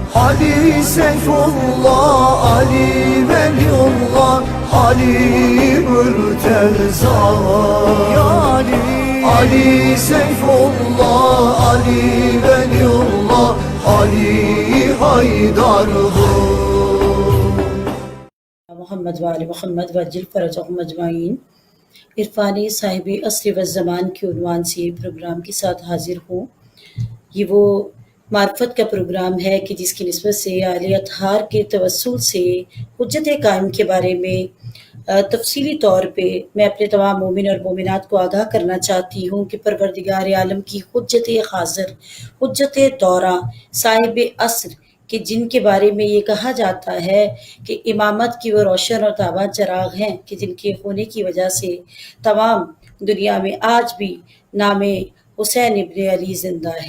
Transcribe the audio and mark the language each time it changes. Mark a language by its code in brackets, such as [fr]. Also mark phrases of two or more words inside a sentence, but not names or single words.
[tr] Ali Seyfullah, Ali Veliullah, Ali Mürteza. Ya Ali, Ali Seyfullah, Ali Veliullah, Ali Haydar'dır. [ar] محمد وآل محمد وجل فرجهم اجمعین. [ur] عرفانی صاحب عصر و زمان کے عنوان سے پروگرام کے ساتھ حاضر ہوں. یہ وہ معرفت کا پروگرام ہے کہ جس کی نسبت سے اہل اطہار کے توسل سے حجت قائم کے بارے میں تفصیلی طور پہ میں اپنے تمام مومن اور مومنات کو آگاہ کرنا چاہتی ہوں کہ پروردگار عالم کی حجت حاضر، حجت دورہ، صاحب عصر کہ جن کے بارے میں یہ کہا جاتا ہے کہ امامت کی وہ روشن اور تاباں چراغ ہیں کہ جن کے ہونے کی وجہ سے تمام دنیا میں آج بھی نام حسین ابن علی زندہ ہے.